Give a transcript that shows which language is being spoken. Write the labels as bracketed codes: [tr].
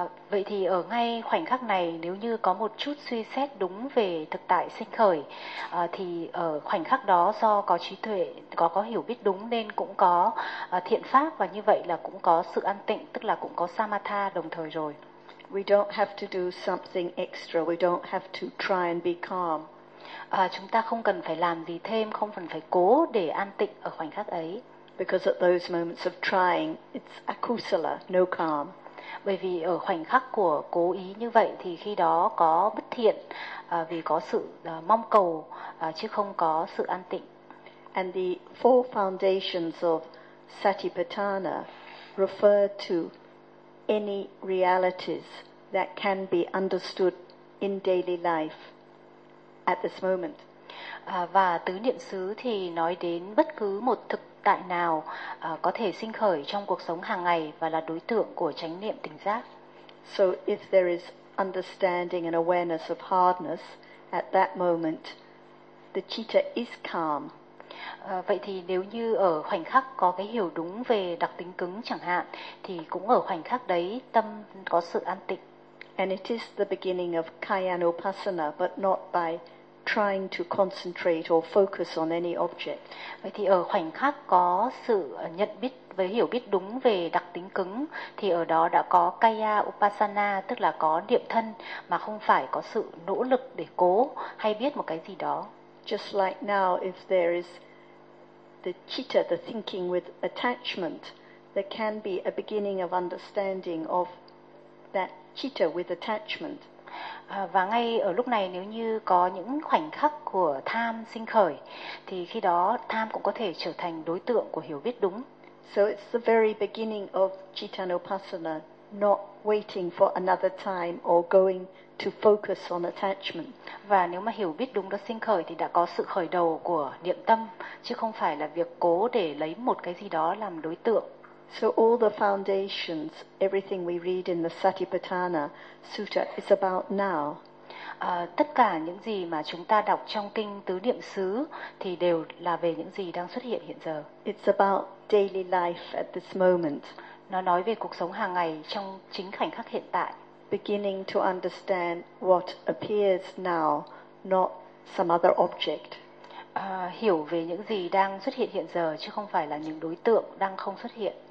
[vi] Vậy thì ở ngay khoảnh khắc này, nếu như có một chút suy xét đúng về thực tại sinh khởi, thì ở khoảnh khắc đó do có trí tuệ, có hiểu biết đúng nên cũng có thiện pháp và như vậy là cũng có sự an tịnh, tức là cũng có samatha đồng thời rồi. [en] We don't have to do something extra. We don't have to try and be calm. [vi] Chúng ta không cần phải làm gì thêm, không cần phải cố để an tịnh ở khoảnh khắc ấy. [en] Because at those moments of trying, it's akusala, no calm. [vi] Bởi vì ở khoảnh khắc của cố ý như vậy thì khi đó có bất thiện vì có sự mong cầu chứ không có sự an tịnh. [en] And the four foundations of Satipatthana refer to any realities that can be understood in daily life at this moment. [vi] Và tứ niệm xứ thì nói đến bất cứ một thực tại nào có thể sinh khởi trong cuộc sống hàng ngày và là đối tượng của chánh niệm tỉnh giác. [en] So if there is understanding and awareness of hardness at that moment, the citta is calm. [vi] Vậy thì nếu như ở khoảnh khắc có cái hiểu đúng về đặc tính cứng chẳng hạn thì cũng ở khoảnh khắc đấy tâm có sự an tịnh. [en] And it is the beginning of kayanupassana, but not by trying to concentrate or focus on any object. [vi] Vậy thì ở khoảnh khắc có sự nhận biết với hiểu biết đúng về đặc tính cứng thì ở đó đã có kaya upasana, tức là có niệm thân mà không phải có sự nỗ lực để cố hay biết một cái gì đó. [en] Just like now, if there is the citta, the thinking with attachment, there can be a beginning of understanding of that citta with attachment. [vi] Và ngay ở lúc này nếu như có những khoảnh khắc của tham sinh khởi thì khi đó tham cũng có thể trở thành đối tượng của hiểu biết đúng. [en] So it's the very beginning of citta upasana, not waiting for another time or going to focus on attachment. [vi] Và nếu mà hiểu biết đúng đó sinh khởi thì đã có sự khởi đầu của niệm tâm chứ không phải là việc cố để lấy một cái gì đó làm đối tượng. [en] So all the foundations, everything we read in the Satipatthana Sutta is about now. [vi] Tất cả những gì mà chúng ta đọc trong kinh Tứ Niệm Xứ thì đều là về những gì đang xuất hiện hiện giờ. [en] It's about daily life at this moment. [vi] Nó nói về cuộc sống hàng ngày trong chính khoảnh khắc hiện tại. [en] Beginning to understand what appears now, not some other object. [vi] Hiểu về những gì đang xuất hiện hiện giờ chứ không phải là những đối tượng đang không xuất hiện.